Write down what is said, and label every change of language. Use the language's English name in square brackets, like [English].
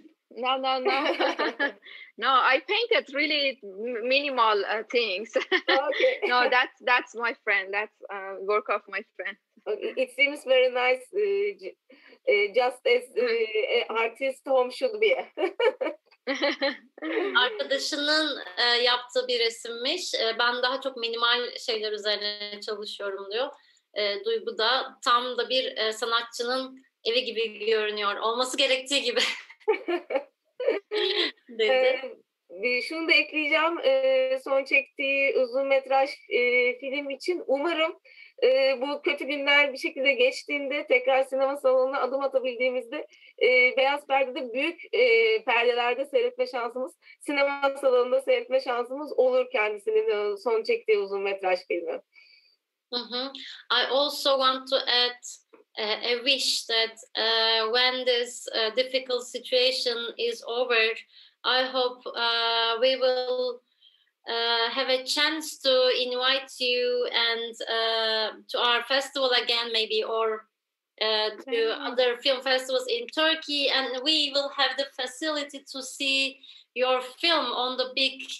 [English] No, no, no, no. No, I painted really minimal things. Okay. No, that's my friend. That's work of my friend. It seems very nice, just as artist home should be. [Turkish] Arkadaşının yaptığı bir resimmiş. Ben daha çok minimal şeyler üzerine çalışıyorum diyor. Duygu da tam da bir sanatçının evi gibi görünüyor. Olması gerektiği gibi dedi. Şunu da ekleyeceğim. Son çektiği uzun metraj film için umarım bu kötü günler bir şekilde geçtiğinde tekrar sinema salonuna adım atabildiğimizde beyaz perdede büyük perdelerde seyretme şansımız, sinema salonunda seyretme şansımız olur kendisinin son çektiği uzun metraj filmi. [English] I also want to add a wish that when this difficult situation is over, I hope we will have a chance to invite you and to our festival again, maybe, or to other film festivals in Turkey, and we will have the facility to see your film on the big